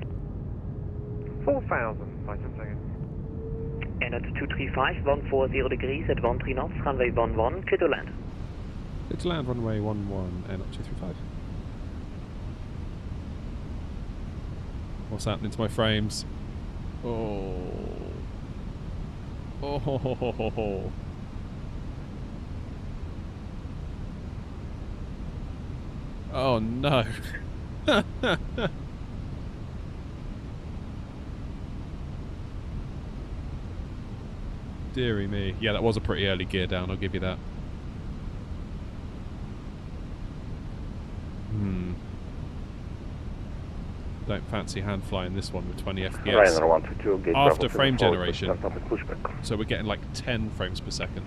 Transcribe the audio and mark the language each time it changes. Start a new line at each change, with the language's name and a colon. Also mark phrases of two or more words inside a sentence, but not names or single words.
English: 4,000, 5 seconds. And at 235, 140 degrees at 13 knots, runway 11, clear to land. Clear to land, runway 11, and up 235. What's happening to my frames? Oh. Oh ho ho ho ho ho. Oh no. Deary me. Yeah, that was a pretty early gear down, I'll give you that. Don't fancy hand flying this one with 20 FPS. After frame generation. So we're getting like 10 frames per second.